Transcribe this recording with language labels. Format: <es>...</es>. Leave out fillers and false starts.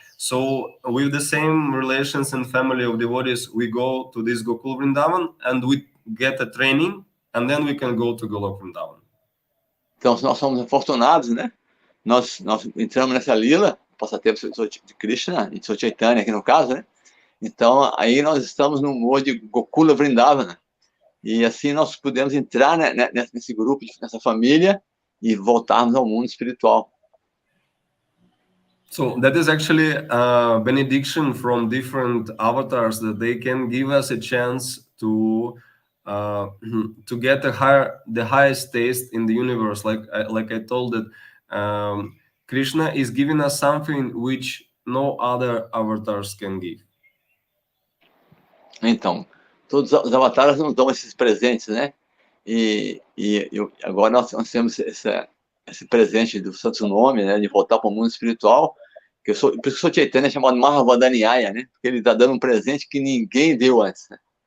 <en>So with the same relations and family of devotees, we go to this Gokul Vrindavan and we get a training, and then we can go to Golok Vrindavan.</en> <pt>Então, nós somos afortunados, né? Nós entramos nessa lila, passatempo de Krishna, de Chaitanya aqui no caso, né? Então, aí nós estamos no modo de Gokula Vrindavana. E assim nós pudemos entrar, né, nesse grupo, nessa família, e voltarmos ao mundo espiritual.</pt> <en>So that is actually a benediction from different avatars, that they can give us a chance to get the highest taste in the universe. Like I told that Krishna is giving us something which no other avatars can give.</en> <pt>Então, todos os avatares nos dão esses presentes, né? E agora nós temos esse presente do Santo Nome, né? De voltar para o mundo espiritual. Por isso que eu sou Chaitanya, é chamado Mahavadanyaya, né? Porque ele está dando um presente que ninguém deu antes, né?</pt>